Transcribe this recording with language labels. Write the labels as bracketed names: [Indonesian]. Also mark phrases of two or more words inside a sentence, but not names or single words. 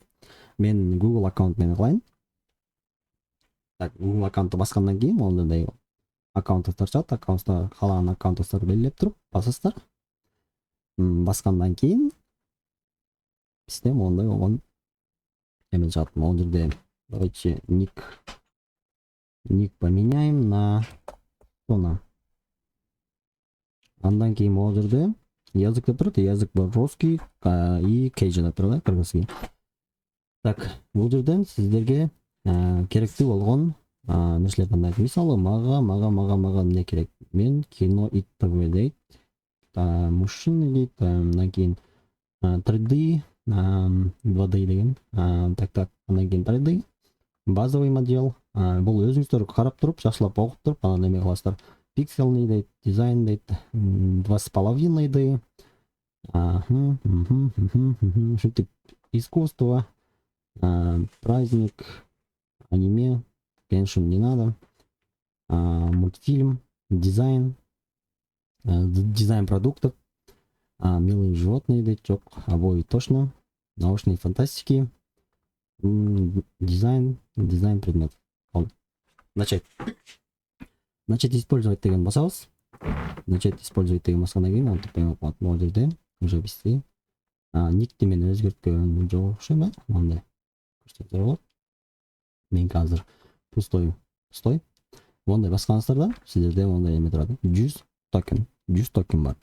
[Kyrgyz] Мен Google аккаунт менен кылайын. Так, Google аккаунтты баскандан кийин мондой аккаунттар чыгат, аккаунтта каалаган аккаунттарды белгилеп туруп басасыздар. Баскандан кийин бизде мондой болгон эме чыгат. Могул жерде [Russian] давайте ник поменяем на Тона. [Kyrgyz] Андан кийин могул жерде язык деп турат, язык бар [Russian] русский и [Kyrgyz] кейджи деп турат, кыргызский. Так, бул жерден сиздерге керектүү болгон нерселерди тандайт. Мисалы, мага эмне керек? Мен кино ТВ дейт, мужчины дейт, андан кийин 3D, 2D деген. Так, андан кийин 3D, [Russian] базовый модел. [Kyrgyz] Бул өзүңүздөр карап туруп, жакшылап окуп туруп, анан эме кыласыздар. Пиксельный дейт, дизайн дейт, 2,5D. [Russian] Ушинтип искусство, праздник, аниме, конечно, не надо. Мультфильм, дизайн продуктов, милые животные [Kyrgyz] дейт, жок, [Russian] обои точно, научной фантастики, дизайн предметов. Начать использовать [Kyrgyz] деген басабыз. [Russian] Начать использовать [Kyrgyz] деген баскандан кийин монтип коет. Могул жерде уже бизде никти мен өзгөрткөн жок окшойм, мындай көрсөтсөңүздөр болот. Мен азыр пустой. Мондай баскансыздарда сиздерде мондай эме турат. 100 токен бар.